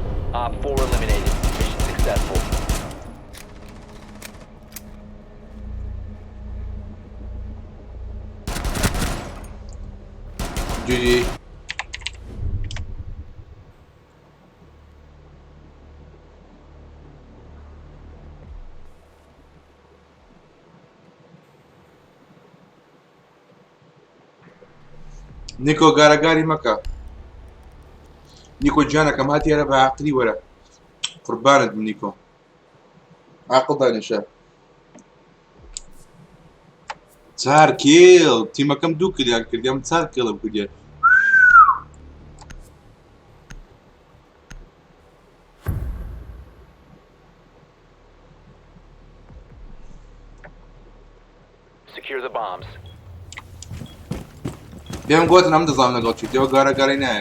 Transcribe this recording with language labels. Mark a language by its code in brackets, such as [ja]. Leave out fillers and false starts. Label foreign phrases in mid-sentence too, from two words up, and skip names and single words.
[en] Op 4 eliminated. Mission successful. GG. [ckb] نیکۆ گارەگاری مەکە. نیکۆ جانەکەم هاتیێرە بە عاقلی وەرە. قوربانت بم نیکۆ. عاقڵ دانیشە. 4 کیل تیمەکەم 2 کلیان کردیان 4 کیلم کردیان. [en] Secure the bombs. [ckb] پێم گوتن ئەم دەزانم لەگەڵ چیتەوە گارەگاری نایە.